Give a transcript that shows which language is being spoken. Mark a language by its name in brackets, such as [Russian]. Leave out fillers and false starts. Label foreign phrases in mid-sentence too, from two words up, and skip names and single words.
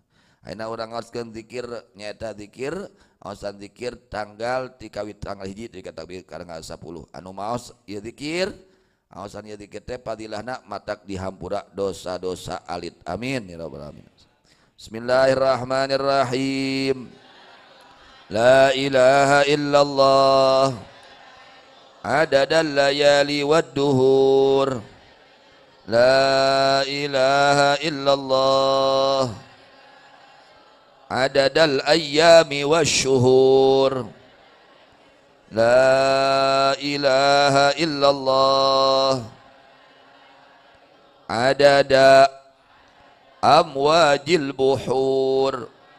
[Sundanese] Ayeuna urang ngaoskeun zikir nyaeta zikir aosan zikir tanggal ti kawit tanggal 1 ti takbir tanggal 10 anu maos ieu zikir aosan ieu zikir teh padilahna matak dihampura dosa-dosa alit. [Arabic] آمين يا رب العالمين. بسم الله الرحمن الرحيم. لا إله إلا الله عدد الليالي والدهور. لا إله إلا الله عدد الأيام والشهور. لا إله إلا الله عدد أمواج البحور.